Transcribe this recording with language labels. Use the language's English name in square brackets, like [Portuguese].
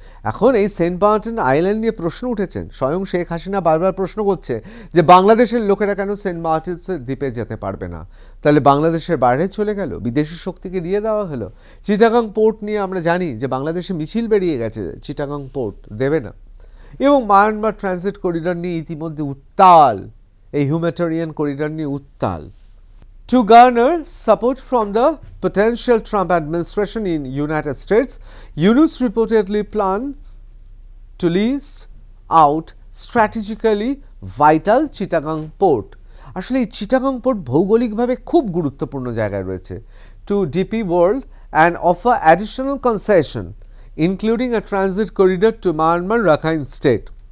[Bangla] এখন এই Saint Martin island নিয়ে প্রশ্ন উঠেছেন, স্বয়ং শেখ হাসিনা বারবার প্রশ্ন করছে যে বাংলাদেশের লোকেরা কেন সেন্ট মার্টিনসের দ্বীপে যেতে পারবে না? তাহলে বাংলাদেশের বাইরে চলে গেল, বিদেশি শক্তিকে দিয়ে দেওয়া হলো। চিটাগাং পোর্ট নিয়ে আমরা জানি যে বাংলাদেশে মিছিল বেরিয়ে গেছে, চিটাগাং পোর্ট দেবে না। এবং মায়ানমার ট্রানজিট করিডর নিয়ে ইতিমধ্যে উত্তাল, এই হিউম্যানিটেরিয়ান করিডর নিয়ে উত্তাল। [English] To garner support from the potential Trump administration in United States, Yunus reportedly plans to lease out strategically vital Chittagong port. [Bangla] আসলে এই চিটাগাং পোর্ট ভৌগোলিকভাবে খুব গুরুত্বপূর্ণ জায়গায় রয়েছে। [English] To DP World and offer additional concession, including a transit corridor to Myanmar Rakhine State.